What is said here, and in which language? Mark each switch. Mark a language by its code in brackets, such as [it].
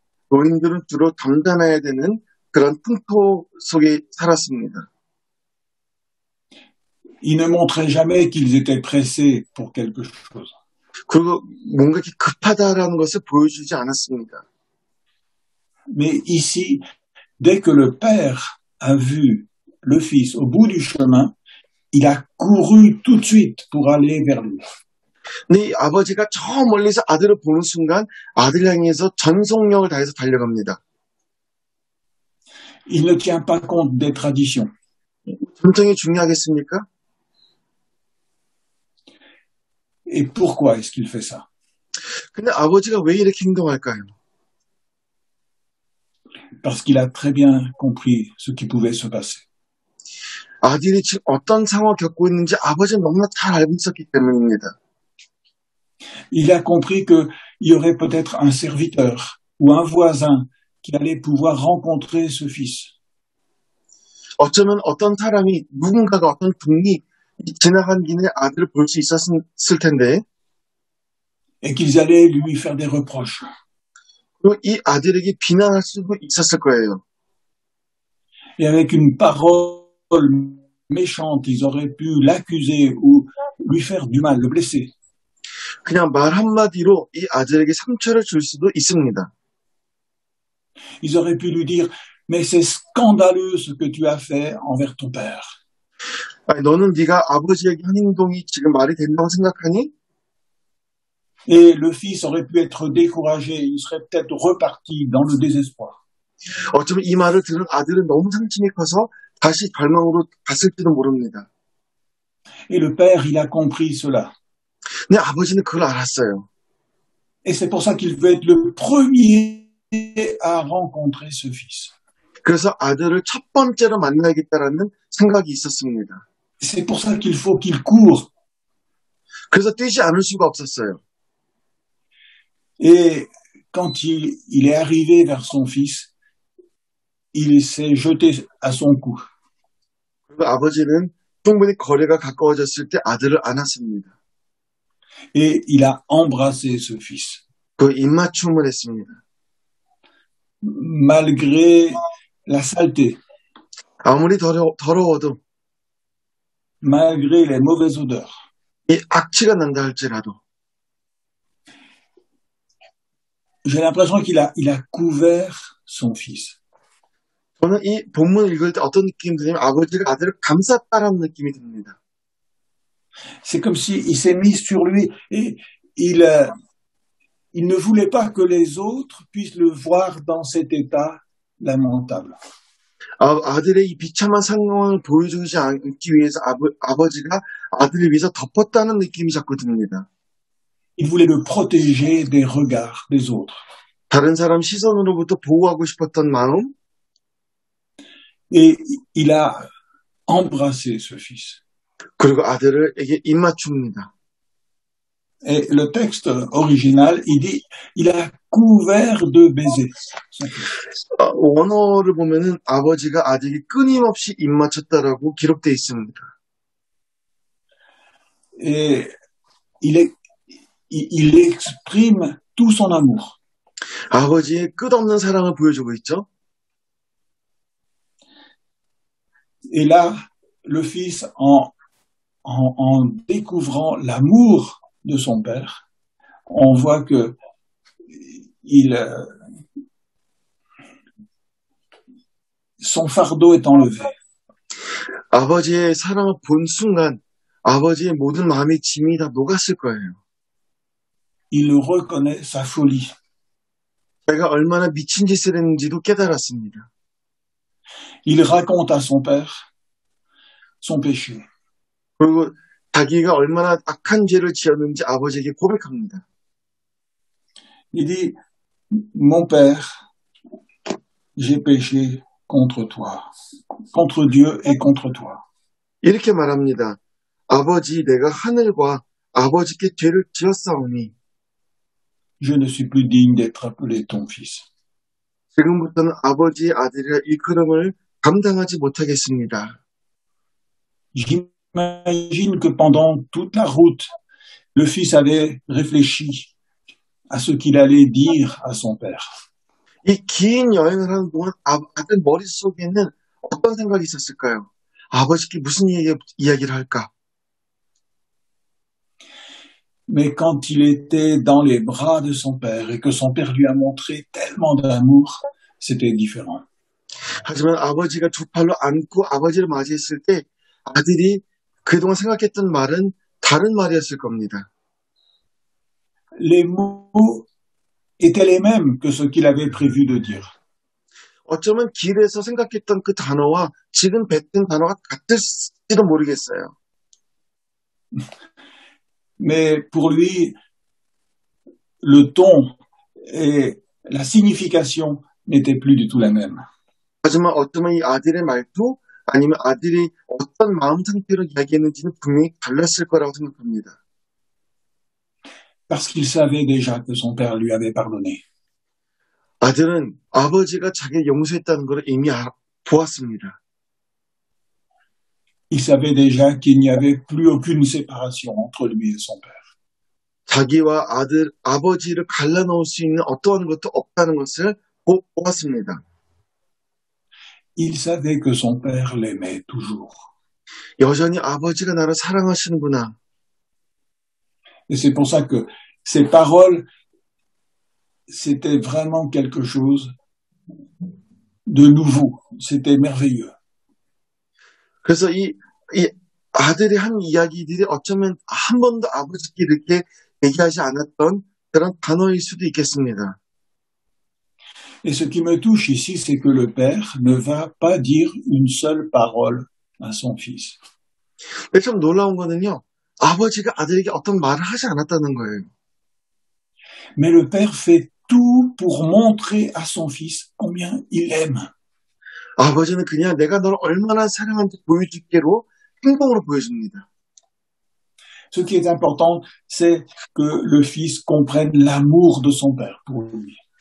[ko] 노인들은 주로 담담해야 되는 그런 풍토 속에 살았습니다. [fr] Ils ne montraient jamais qu'ils étaient pressés pour quelque chose. [ko] 그리고 뭔가 이렇게 급하다라는 것을 보여주지 않았습니다. [fr] Mais ici, dès que le père a vu le fils au bout du chemin, il a couru tout de suite pour aller vers lui. [ko] 근데 이 아버지가 저 멀리서 아들을 보는 순간 아들 향해서 전속력을 다해서 달려갑니다. [fr] Il ne tient pas compte des traditions. [ko] 전통이 중요하겠습니까? [fr] Et pourquoi est-ce qu'il fait ça? [ko] 근데 아버지가 왜 이렇게 행동할까요? [fr] Parce qu'il a très bien compris ce qui pouvait se passer. [ko] 아들이 지금 어떤 상황을 겪고 있는지 아버지는 너무나 잘 알고 있었기 때문입니다. [fr] Il a compris qu'il y aurait peut-être un serviteur ou un voisin qui allait pouvoir rencontrer ce fils. [ko] 어쩌면 어떤 사람이 누군가가 어떤 분이 지나간 길에 아들을 볼 수 있었을 텐데 [fr] Et qu'ils allaient lui faire des reproches. [ko] 그리고 이 아들에게 비난할 수도 있었을 거예요. [fr] Et avec une parole méchante, ils auraient pu l'accuser ou lui faire du mal, le blesser. [ko] 그냥 말 한마디로 이 아들에게 상처를 줄 수도 있습니다. [fr] Ils auraient pu lui dire, mais c'est scandaleux ce que tu as fait envers ton père. [ko] 아니, 너는 네가 아버지에게 한 행동이 지금 말이 된다고 생각하니? [fr] Et le fils aurait pu être découragé, il serait peut-être reparti dans le désespoir. [ko] 어쩌면 이 말을 들은 아들은 너무 상심이 커서 다시 절망으로 갔을지도 모릅니다. [fr] Et le père, il a compris cela. [ko] 근데 아버지는 그걸 알았어요. [fr] Et c'est pour ça qu'il veut être le premier à rencontrer ce fils. [ko] 그래서 아들을 첫 번째로 만나야겠다라는 생각이 있었습니다. [fr] C'est pour ça qu'il faut qu'il court. [ko] 그래서 뛰지 않을 수가 없었어요. [fr] Et quand il est arrivé vers son fils, il s'est jeté à son cou. [ko] 그리고 아버지는 충분히 거리가 가까워졌을 때 아들을 안았습니다. [fr] Et il a embrassé ce fils. [ko] 그 입맞춤을 했습니다. [fr] Malgré la saleté, [ko] 아무리 더러워도 [fr] malgré les mauvaises odeurs. [ko] 이 악취가 난다 할지라도 [fr] J'ai l'impression qu'il a couvert son fils. [ko] 저는 이 본문을 읽을 때 어떤 느낌이 드냐면 아버지가 아들을 감쌌다라는 느낌이 듭니다. [fr] C'est comme s'il s'est mis sur lui et il ne voulait pas que les autres puissent le voir dans cet état lamentable. [ko] 아들의 이 비참한 상황을 보여주지 않기 위해서 아버지가 아들을 위해서 덮었다는 느낌이 자꾸 듭니다. [fr] Il voulait le protéger des regards des autres. [ko] 다른 사람 시선으로부터 보호하고 싶었던 마음, [fr] Et il a embrassé ce fils. [ko] 그리고 아들에게 입맞춥니다. [fr] Et le texte original, il dit, il a couvert de baisers. [ko] 원어를 보면은 아버지가 아들이 끊임없이 입맞췄다라고 기록되어 있습니다. [fr] Et il exprime tout son amour. [ko] 아버지의 끝없는 사랑을 보여주고 있죠. [fr] Et là, le fils, en découvrant l'amour de son père, on voit que son fardeau est enlevé. [ko] 아버지의 사랑을 본 순간 아버지의 모든 마음의 짐이 다 녹았을 거예요. [fr] Il reconnaît sa folie. [ko] 자기가 얼마나 미친 짓을 했는지도 깨달았습니다. [fr] Il raconte à son père son péché. [ko] 그리고 자기가 얼마나 악한 죄를 지었는지 아버지에게 고백합니다. [fr] Il dit, mon père, j'ai péché contre toi, contre Dieu et contre toi. [ko] 이렇게 말합니다. 아버지, 내가 하늘과 아버지께 죄를 지었사오니 [fr] Je ne suis plus digne d'être appelé ton fils. [ko] 지금부터는 아버지의 아들이라 일컬음을 감당하지 못하겠습니다. [fr] J'imagine que pendant toute la route, le fils avait réfléchi à ce qu'il allait dire à son père. [ko] 이 긴 여행을 하는 동안 아들 머릿속에는 어떤 생각이 있었을까요? 아버지께 무슨 이야기를 할까? [fr] Mais quand il était dans les bras de son père et que son père lui a montré tellement d'amour, c'était différent. [ko] 하지만 아버지가 두 팔로 안고 아버지를 맞이했을 때 아들이 그동안 생각했던 말은 다른 말이었을 겁니다. [fr] Les mots étaient les mêmes que ce qu'il avait prévu de dire. [ko] 어쩌면 길에서 생각했던 그 단어와 지금 뱉은 단어가 같을지도 모르겠어요. [fr] Mais pour lui, le ton et la signification n'étaient plus du tout la même. [ko] 하지만 어쩌면 이 아들의 말투 아니면 아들이 어떤 마음 상태로 이야기했는지는 분명히 달랐을 거라고 생각합니다. [fr] Parce qu'il savait déjà que son père lui avait pardonné. [ko] 아들은 아버지가 자기를 용서했다는 걸 이미 보았습니다. [fr] Il savait déjà qu'il n'y avait plus aucune séparation entre lui et son père. [ko] 자기와 아버지를 갈라놓을 수 있는 어떠한 것도 없다는 것을 보았습니다. [fr] Il savait que son père l'aimait toujours. [ko] 여전히 아버지가 나를 사랑하시는구나. [fr] Et c'est pour ça que ces paroles, c'était vraiment quelque chose de nouveau. C'était merveilleux. [ko] 그래서 이 아들이 한 이야기들이 어쩌면 한 번도 아버지께 이렇게 얘기하지 않았던 그런 단어일 수도 있겠습니다. [fr] Et ce qui me touche ici, c'est que le Père ne va pas dire une seule parole à son Fils. [ko] 근데 좀 놀라운 거는요, 아버지가 아들에게 어떤 말을 하지 않았다는 거예요. [fr] Mais le Père fait tout pour montrer à son Fils combien il l'aime. [ko] 아버지는 그냥 내가 너를 얼마나 사랑하는지 보여줄게로 행동으로 보여줍니다. [fr] Ce qui est important, c'est que le Fils comprenne l'amour de son Père pour lui.